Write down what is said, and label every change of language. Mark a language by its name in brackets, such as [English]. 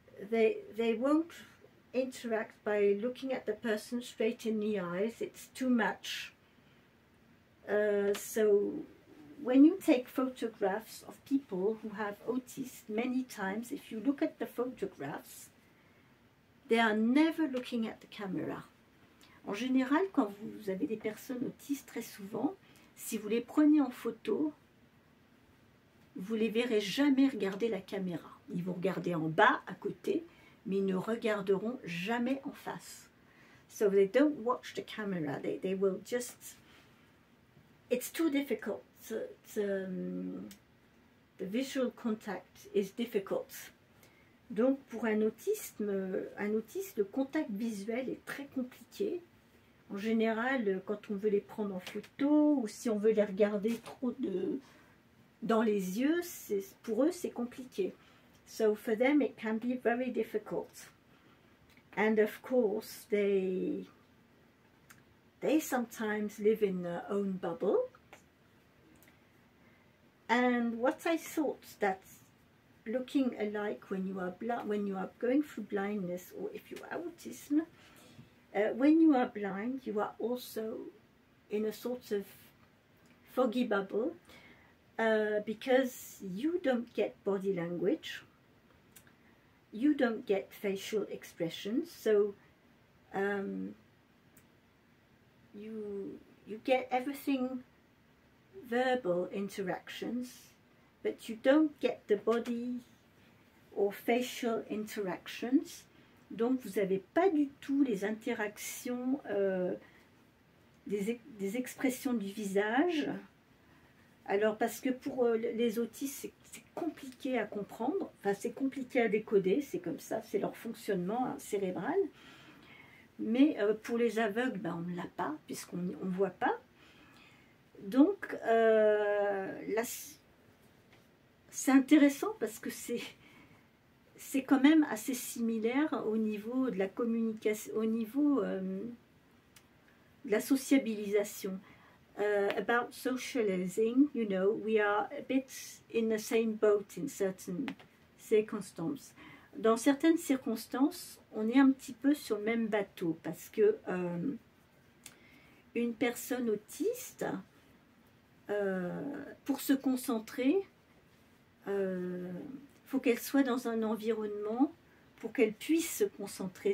[English] They won't interact by looking at the person straight in the eyes. It's too much. So when you take photographs of people who have autism, many times, if you look at the photographs, they are never looking at the camera. [French] En général, quand vous avez des personnes autistes, très souvent, si vous les prenez en photo, vous les verrez jamais regarder la caméra. Ils vont regarder en bas, à côté, mais ils ne regarderont jamais en face. [English] So they don't watch the camera. They will just... It's too difficult. The visual contact is difficult. [French] Donc pour un autiste, le contact visuel est très compliqué. En général, quand on veut les prendre en photo ou si on veut les regarder trop dans les yeux, pour eux c'est compliqué. [English] So for them it can be very difficult. And of course they sometimes live in their own bubble. And what I thought that looking alike when you are going through blindness, or if you have autism, when you are blind, you are also in a sort of foggy bubble because you don't get body language, you don't get facial expressions, so you get everything verbal interactions, but you don't get the body or facial interactions. [French] Donc vous n'avez pas du tout les interactions, des expressions du visage. Alors parce que pour les autistes c'est compliqué à comprendre, enfin c'est compliqué à décoder, c'est comme ça, c'est leur fonctionnement cérébral. Mais pour les aveugles, ben, on ne l'a pas puisqu'on ne voit pas. Donc là c'est intéressant parce que c'est quand même assez similaire au niveau de la communication, au niveau de la sociabilisation. [English] About socializing, you know, we are a bit in the same boat in certain circumstances. [French] Dans certaines circonstances, on est un petit peu sur le même bateau parce que une personne autiste, pour se concentrer, faut qu'elle soit dans un environnement pour qu'elle puisse se concentrer.